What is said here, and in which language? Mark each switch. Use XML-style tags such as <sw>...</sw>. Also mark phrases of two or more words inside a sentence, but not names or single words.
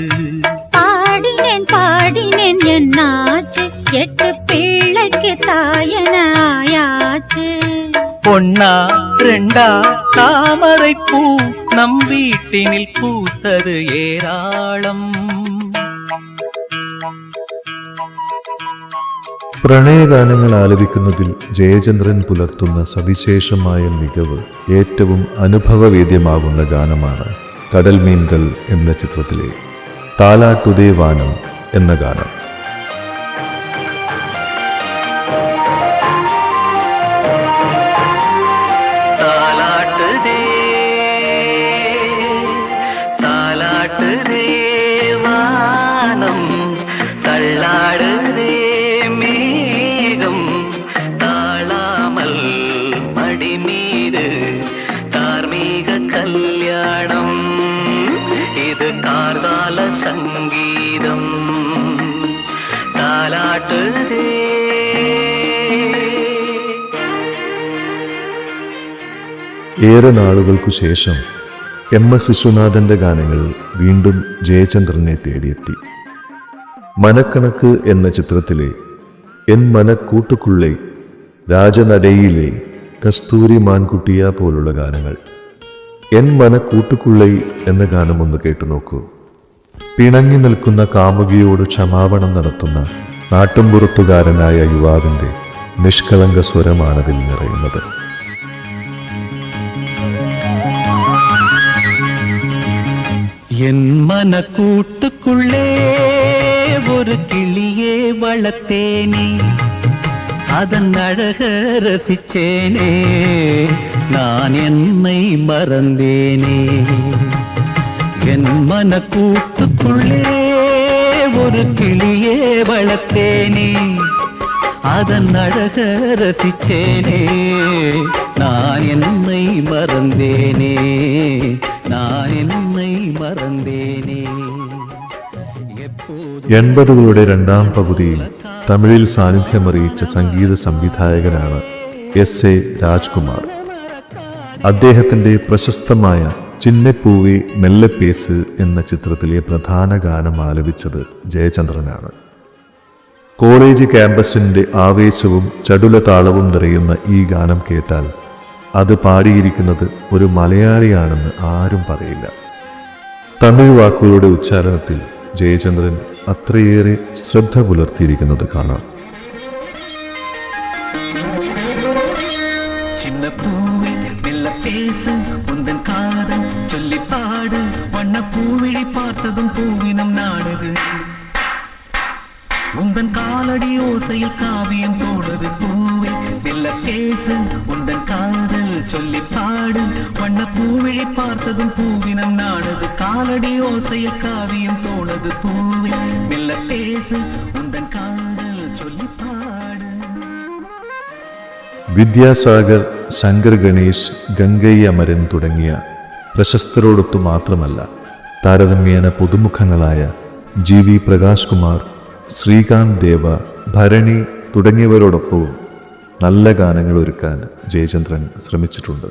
<ta>பாடினேன் பாடினேன் என்னாச்சு, 8 பிள்ளைக்கு தாயன ஆயாச்சு. பொன்னா ரெண்டா தாமரை பூ நம் வீட்டினில் பூத்தது ஏராளம்.</ta> <ml>പ്രണയഗാനങ്ങൾ ആലപിക്കുന്നതിൽ ജയചന്ദ്രൻ പുലർത്തുന്ന സവിശേഷമായ മികവ് ഏറ്റവും അനുഭവവേദ്യമാകുന്ന ഗാനമാണ് കടൽ മീൻകൾ എന്ന ചിത്രത്തിലെ താലാട്ടുതേ വാനം എന്ന ഗാനം.</ml> <ta>தாலாட்டுதே வானம் தள்ளாடுதே மேகம் தாழாமல் மடி மீது தார்மீக கல்யாணம் இது கார்கால சங்கீதம் தாலாட்டுதே.</ta> <ml>ഏറെ നാളുകൾക്കു ശേഷം MS വിശ്വനാഥന്റെ ഗാനങ്ങൾ വീണ്ടും ജയചന്ദ്രനെ തേടിയെത്തി. മനക്കണക്ക് എന്ന ചിത്രത്തിലെ എൻ മനക്കൂട്ടുക്കുള്ളേ, രാജനടയിലെ കസ്തൂരി മാൻകുട്ടിയ പോലുള്ള ഗാനങ്ങൾ. എൻ മനക്കൂട്ടുക്കുള്ളൈ എന്ന ഗാനം ഒന്ന് കേട്ടു നോക്കൂ. പിണങ്ങി നിൽക്കുന്ന കാമുകിയോട് ക്ഷമാപണം നടത്തുന്ന നാട്ടുംപുറത്തുകാരനായ യുവാവിൻ്റെ നിഷ്കളങ്ക സ്വരമാണതിൽ നിറയുന്നത്.</ml> <ta>என் மனக்கூட்டுக்குள்ளே ஒரு கிளியே வளர்த்தேனே, அதன் அழக ரசிச்சேனே, நான் என்னை மறந்தேனே. என் மனக்கூட்டுக்குள்ளே ஒரு கிளியே வளர்த்தேனே, அதன் அழக ரசிச்சேனே, நான் என்னை மறந்தேனே, நான் என்னை മറന്നേനേ.</ta> <ml>80കളുടെ രണ്ടാം പകുതിയിൽ തമിഴിൽ സാന്നിധ്യമറിയിച്ച സംഗീത സംവിധായകനാണ് SA രാജ്കുമാർ. അദ്ദേഹത്തിൻ്റെ പ്രശസ്തമായ ചിന്നപ്പൂവേ മെല്ലപ്പേസ് എന്ന ചിത്രത്തിലെ പ്രധാന ഗാനം ആലപിച്ചത് ജയചന്ദ്രനാണ്. കോളേജ് ക്യാമ്പസിൻ്റെ ആവേശവും ചടുല താളവും നിറയുന്ന ഈ ഗാനം കേട്ടാൽ അത് പാടിയിരിക്കുന്നത് ഒരു മലയാളിയാണെന്ന് ആരും പറയില്ല. തമിഴ് വാക്കുകളുടെ ഉച്ചാരണത്തിൽ ജയചന്ദ്രൻ അത്രയേറെ ശ്രദ്ധ പുലർത്തിയിരിക്കുന്നത് കാണാം.</ml> <ta>சின்னப்பூவே மெல்ல பேசு உந்தன் காதல் சொல்லி பாடு வண்ண பூவிழி பார்த்ததும் பூவினம் நாடுது உந்தன் காலடி ஓசையில் காவியம் தோடுது பூவே மெல்ல பேசு உந்தன் காதல் சொல்லி பாடு வண்ண பூவிழி பார்த்ததும் பூவினம் நாடுது காலடி ஓசையில் காவியம் தோடுது பூவே மெல்ல பேசு உந்தன் காதல் சொல்லி பாடு.</ta> <ml>വിദ്യാസാഗർ, ശങ്കർ ഗണേശ്, ഗംഗൈ അമരൻ തുടങ്ങിയ പ്രശസ്തരോടൊത്തു മാത്രമല്ല താരതമ്യേന പുതുമുഖങ്ങളായ GV പ്രകാശ് കുമാർ, ശ്രീകാന്ത് ദേവ, ഭരണി തുടങ്ങിയവരോടൊപ്പവും നല്ല ഗാനങ്ങൾ ഒരുക്കാൻ ജയചന്ദ്രൻ ശ്രമിച്ചിട്ടുണ്ട്.</ml>